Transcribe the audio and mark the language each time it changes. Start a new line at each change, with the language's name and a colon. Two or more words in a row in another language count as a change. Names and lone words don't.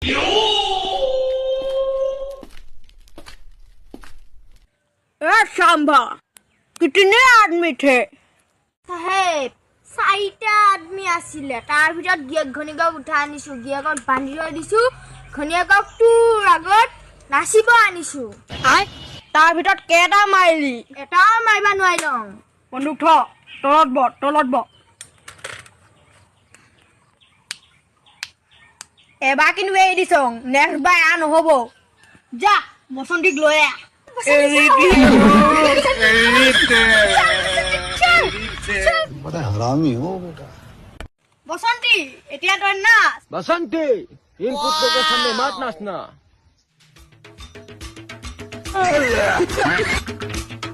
Hindi: सांभा कितने आदमी थे?
Assamese: साहेब 4টা आदमी आছিলে তাৰ ভিতৰত গিয়েক ঘনিকক উঠাই আনিছো গিয়েকক বান্ধি থৈ দিছো ঘনিকক তোৰ আগত নাচিব আনিছো তাৰ ভিতৰত কেইটা মাৰিলি? এটাও মাৰিব নোৱাৰিলোঁ বন্দুক থ তলত ব এবাৰ কিন্তু এৰি দিছং নেক্সট বাৰ নহ'ব যা বসন্তীক লৈ আহ
Hindi: बड़ा हरामी हो बेटा।
Assamese: বসন্তী এতিয়া তই নাচ
Hindi: बसंती इन कुत्तों के सामने मत नाचना